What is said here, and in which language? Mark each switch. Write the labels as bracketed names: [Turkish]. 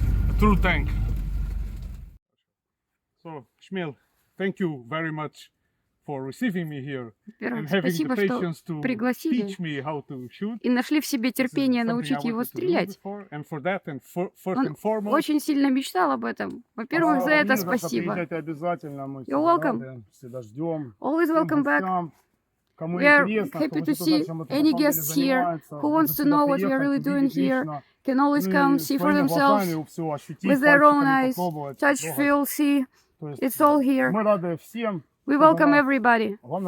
[English] A true tank. So, Shmiel, thank you very much for receiving me here and having the patience to teach me how to shoot. [Russian] И нашли в себе терпение научить его стрелять. Он очень сильно мечтал об этом. Во-первых, за это спасибо. [English] You're welcome. Always welcome back. We are happy to see any guests here who wants to know what we are really doing here. Can always come see for themselves with their own eyes. Touch, feel, see. It's all here. We welcome everybody.